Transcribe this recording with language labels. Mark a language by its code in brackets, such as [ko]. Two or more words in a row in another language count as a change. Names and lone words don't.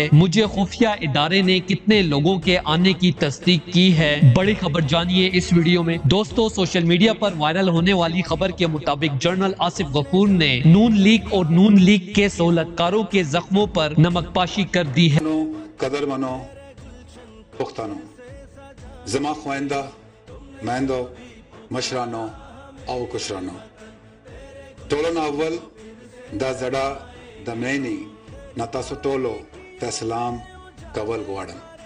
[ur] مجھے خفیہ ادارے نے کتنے لوگوں کے آنے کی تصدیق کی ہے، بڑی خبر جانیے اس ویڈیو میں۔ دوستو، سوشل میڈیا پر وائرل ہونے والی خبر کے مطابق جنرل آصف غفور نے نون لیگ اور نون لیگ کے سہولتکاروں کے زخموں پر نمک پاشی کر دی ہے۔ [ps] قدر منو پختانو زما خويندا مهندو مشرانو او کشرانو ټولو اول دا زړه د مینی نتاسو ټولو ته سلام کول غواړم۔